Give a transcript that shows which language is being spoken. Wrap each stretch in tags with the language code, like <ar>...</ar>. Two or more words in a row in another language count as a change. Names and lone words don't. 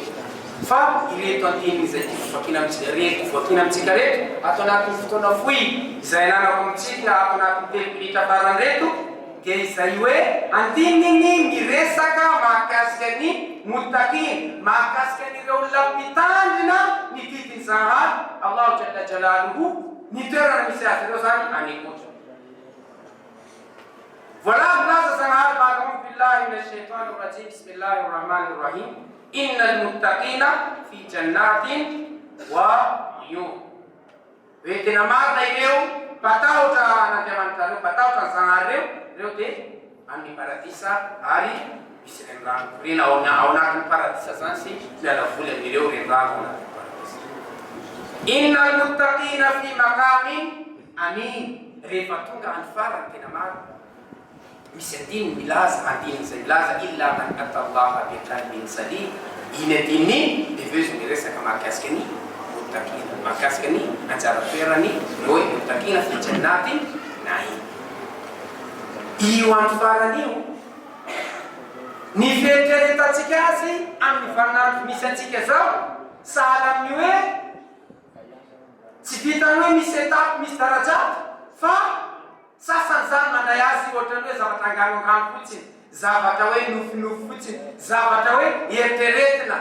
<mg>Fa ireto andininy izay voakina amintsika reto ato anatin'ny fotoana fohy izay ananako amintsika ato anatin'ny 3 minitra farany reto dia izay hoe andininy miresaka mahakasika ny muttaqin, mahakasika an'ireo olona mpitandrina ny didiny Zanahary</mg> <ar>الله جل جلاله</ar> <mg>ny toerana misy azy ireo zany anekotra. Voilà milaza Zanahary</mg> <ar>بعد أعوذ بالله من الشيطان الرجيم بسم الله الرحمن الرحيم إن المتقين في جنات وعيون.</ar> <mg>Hoe tena marina ireo mpatahotra an'Andriamanitra reo, mpatahotra ny Zanahary reo dia amin'ny paradisa ary misy renirano. Rena ao anatin'ny paradisa zany sy mialavoly amin'ireo renirano ao anatin'ny paradisa.</mg> <ar>إن المتقين في مقام أمين.</ar> <mg>Rehefa tonga any farany tena marina. Misy andininy milaza, andininy izay milaza</mg> <ar>إلا من أتى الله بقلب سليم.</ar> <mg>Iny andininy dia aveo izy miresaka mahakasika ny muttaqina, mahakasika ny anjara toerany hoe</mg> <ar>المتقين في جنات نعيم.</ar> <mg>Io amin'ny farany io ny fieritreretantsika azy amin'ny vaninandro misy antsika zao sahala amin'ny hoe tsy vitany hoe misy etapy misy darajaty fa sasany zany mandray azy ohatrany hoe zavatra anganoangano fotsiny, zavatra hoe nofinofy fotsiny, zavatra hoe eritreretina.</mg>